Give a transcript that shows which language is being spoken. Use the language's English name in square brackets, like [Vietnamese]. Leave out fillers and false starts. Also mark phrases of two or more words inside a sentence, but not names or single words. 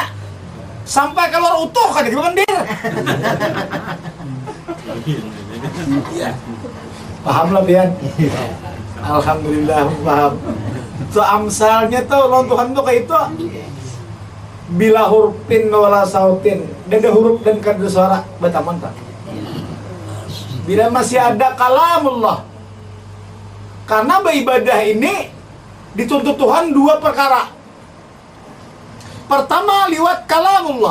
[Indonesian] Sampai keluar utuh kan gimana dia? [Banjar] Paham lah Bian? [Indonesian] Alhamdulillah paham. [Banjar] So amsalnya tuh lawan Tuhan tuh kayak itu. [Arabic] بلا حروف ولا صوت, [Banjar] ada huruf dan kada suara bataman tak. [Indonesian] Bila masih ada kalamullah. Karena beribadah ini dituntut Tuhan dua perkara. Pertama liwat kalamullah.